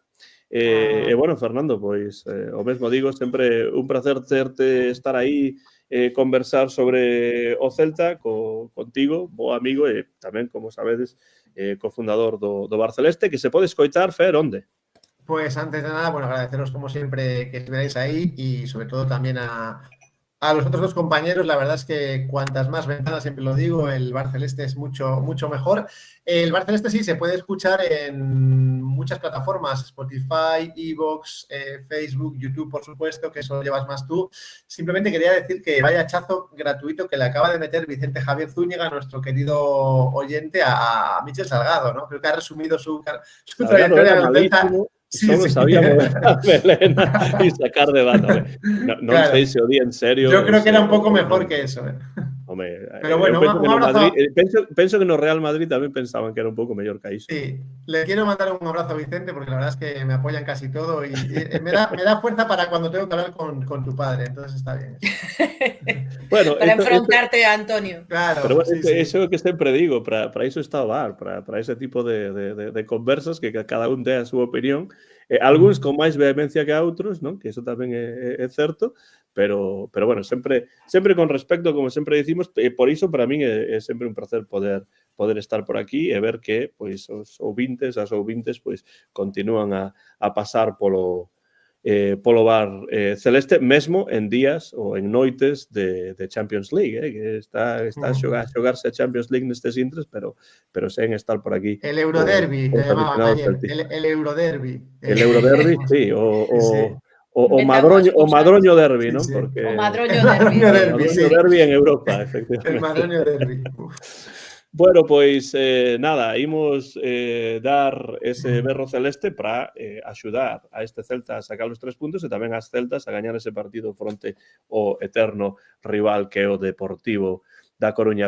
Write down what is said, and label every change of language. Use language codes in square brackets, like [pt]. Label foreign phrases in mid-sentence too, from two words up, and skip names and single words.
[gl] E bueno, Fernando, pois o mesmo digo, sempre un placer estar aí, conversar sobre o Celta contigo, bo amigo, e tamén, como sabedes, cofundador do Bar Celeste, que se pode escoitar, Fer, onde? [es] Pues antes de nada, bueno, agradeceros como siempre que estuvierais ahí y sobre todo también a los otros 2 compañeros. La verdad es que cuantas más ventanas, siempre lo digo, el Bar Celeste es mucho mejor. El Bar Celeste sí se puede escuchar en muchas plataformas, Spotify, iVoox, Facebook, YouTube, por supuesto, que eso lo llevas más tú. Simplemente quería decir que vaya hachazo gratuito que le acaba de meter Vicente Javier Zúñiga, nuestro querido oyente, a Michel Salgado, ¿no? Creo que ha resumido su trayectoria en el Celta. Solo sabía mover a melena y sacar de bata. No claro. Sé si odia en serio. Yo creo que era un poco mejor que eso. Hombre, pero bueno, un abrazo. [gl] Penso que no Real Madrid tamén pensaban que era un pouco mellor que iso. [es] Sí, le quiero mandar un abrazo a Vicente porque la verdad es que me apoyan casi todo y me da fuerza para cuando tengo que hablar con tu padre, entonces está bien. Bueno, para enfrentarte a Antonio. [gl] Claro, pero bueno, eso que sempre digo, para iso está o bar, para ese tipo de conversas que cada un dé a súa opinión. Algúns con máis vehemencia que a outros, non? Que eso tamén é certo, pero bueno, sempre con respecto, como sempre dicimos, e por iso para min é sempre un placer poder estar por aquí e ver que pois os ouvintes, as ouvintes, pois continúan a pasar polo Bar Celeste, mesmo en días ou en noites de Champions League, que está a xogarse a Champions League nestes intres, pero sen estar por aquí. [es] El Euroderby, el Euroderby. El Euroderby, sí, [gl] o Madroño Derby, ¿no? Porque o Madroño Derby. Madroño Derby en Europa, efectivamente. [es] El Madroño Derby. [gl] Bueno, pois nada, imos dar ese berro celeste para axudar a este Celta a sacar os 3 puntos e tamén as Celtas a gañar ese partido fronte ao eterno rival que é o Deportivo da Coruña.